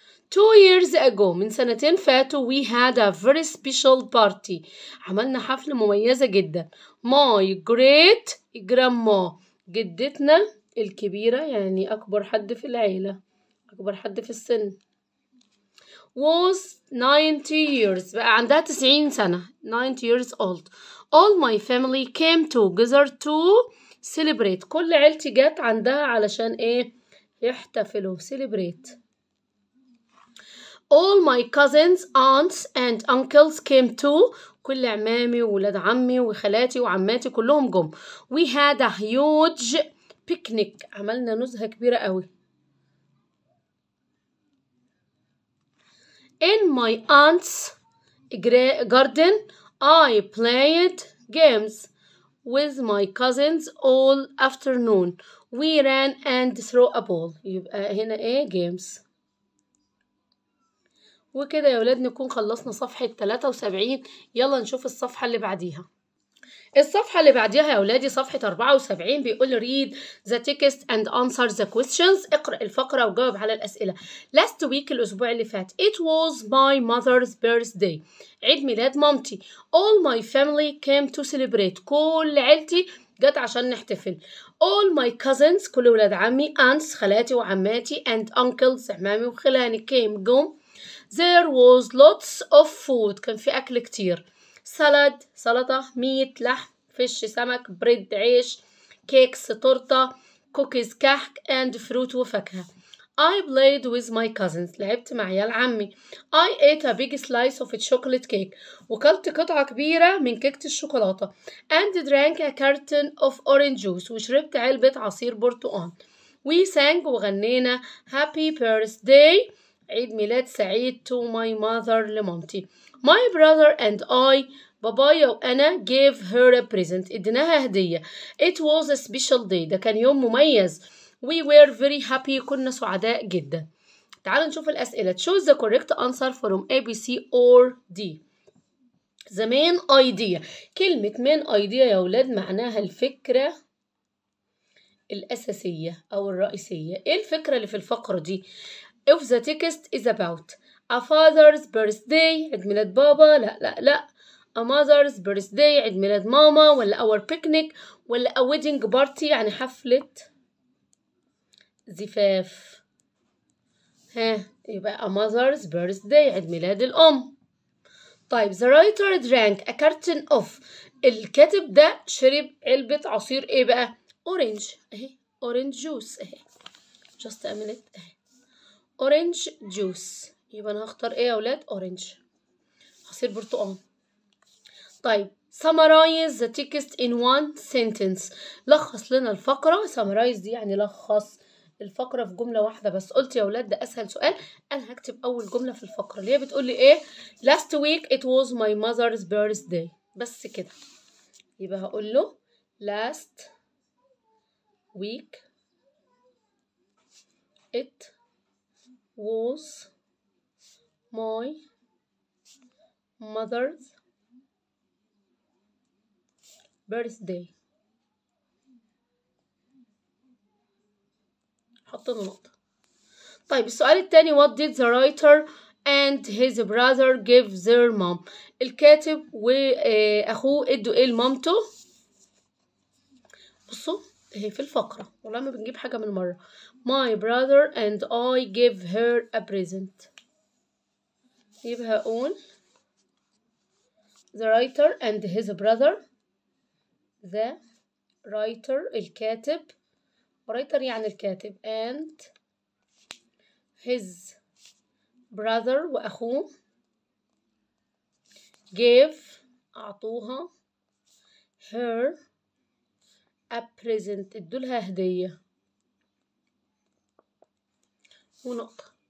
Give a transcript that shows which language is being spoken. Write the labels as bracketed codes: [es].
[en] 2 years ago [ar] من سنتين فاتوا [en] we had a very special party. [ar] عملنا حفلة مميزة جدا. [en] my great grandma [ar] جدتنا الكبيرة يعني أكبر حد في العيلة أكبر حد في السن [en] was 90 years [ar] بقى عندها 90 سنة [en] 90 years old. all my family came together to celebrate. [ar] كل عيلتي جت عندها علشان إيه؟ يحتفلوا celebrate. [en] all my cousins aunts and uncles came too. [ar] كل عمامي وولاد عمي وخالاتي وعماتي كلهم جم. [en] we had a huge picnic [ar] عملنا نزهة كبيرة قوي. [en] in my aunt's garden I played games with my cousins all afternoon. we ran and threw a ball. [ar] يبقى هنا ايه games. وكده يا ولاد نكون خلصنا صفحة 73. يلا نشوف الصفحة اللي بعديها. الصفحة اللي بعديها يا ولادي صفحة 74 بيقول [en] read the text and answer the questions. [ar] اقرأ الفقرة وجاوب على الأسئلة. [en] last week [ar] الأسبوع اللي فات [en] it was my mother's birthday [ar] عيد ميلاد مامتي. [en] all my family came to celebrate. [ar] كل عيلتي جت عشان نحتفل. [en] all my cousins [ar] كل ولاد عمي [en] aunts [ar] خالاتي وعماتي [en] and uncles [ar] عمامي وخلاني [en] came جم. there was lots of food [ar] كان في أكل كتير. [en] salad سلطة، meat لحم، fish سمك، bread عيش، cakes تورتة، cookies كحك and fruit وفاكهة. I played with my cousins [ar] لعبت مع عيال عمي. [en] I ate a big slice of chocolate cake [ar] وكلت قطعة كبيرة من كيكة الشوكولاتة [en] and drank a carton of orange juice [ar] وشربت علبة عصير برتقال. [en] We sang وغنينا happy birthday [ar] عيد ميلاد سعيد [en] to my mother لمامتي. My brother and I [ar] بابايا وأنا [en] gave her a present [ar] اديناها هدية. [en] It was a special day [ar] ده كان يوم مميز. [en] We were very happy [ar] كنا سعداء جدا. تعالوا نشوف الأسئلة. [en] Choose the correct answer from A, B, C or D. The main idea. [ar] كلمة main idea يا ولاد معناها الفكرة الأساسية أو الرئيسية. إيه الفكرة اللي في الفقرة دي؟ [en] If the text is about a father's birthday [ar] عيد ميلاد بابا، لا [en] a mother's birthday [ar] عيد ميلاد ماما، ولا [en] our picnic، [ar] ولا [en] a wedding party [ar] يعني حفلة زفاف. يبقى [en] a mother's birthday [ar] عيد ميلاد الأم. [en] طيب the writer drank a carton of [ar] الكاتب ده شرب علبة عصير ايه بقى؟ [en] orange اهي orange juice اهي just a minute اهي orange juice. [ar] يبقى انا هختار ايه يا اولاد؟ orange عصير برتقال. [en] طيب summarize the text in one sentence [ar] لخص لنا الفقرة. summarize دي يعني لخص الفقرة في جملة واحدة بس. قلت يا ولاد ده أسهل سؤال. أنا هكتب أول جملة في الفقرة اللي هي بتقول لي إيه؟ [en] last week it was my mother's birthday [ar] بس كده. [en] يبقى هقول له last week it was my mother's birthday. [ar] حطينا نقطة. [en] طيب السؤال التاني what did the writer and his brother give their mom [ar] الكاتب وأخوه ادوا ايه لمامته. بصوا اهي في الفقرة والله ما بنجيب حاجة من مرة. [en] my brother and I give her a present. يبقى هقول the writer and his brother the writer الكاتب writer يعني الكاتب and his brother وأخوه gave أعطوها her a present [ar] ادولها هدية ونقطة.